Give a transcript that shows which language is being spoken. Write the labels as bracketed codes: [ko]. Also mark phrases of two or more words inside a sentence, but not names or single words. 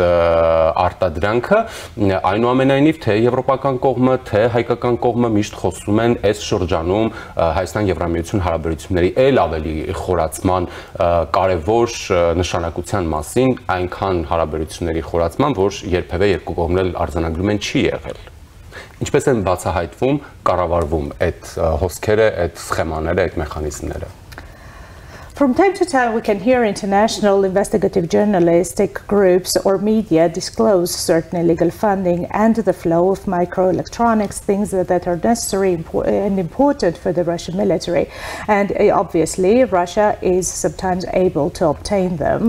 [hy] արտադրանքը, այնուամենայնիվ թե եվրոպական կողմը, թե հայկական կողմը միշտ խոսում են այս շրջանում Հայաստան-Եվրամիություն հարաբերությունների ել ավելի խորացման կարևոր նշանակության մասին, այնքան հարաբերությունների խորացման, որ երբևէ երկու կողմն էլ արձանագրում են չի եղել։ Ինչպես են բացահայտվում, կառավարվում այդ հոսքերը, այդ սխեմաները, այդ մեխանիզմները։ [en] From time to time, we can hear international investigative journalistic groups or media disclose certain illegal funding and the flow of microelectronics, things that are necessary and important for the Russian military. And obviously, Russia is sometimes able to obtain them.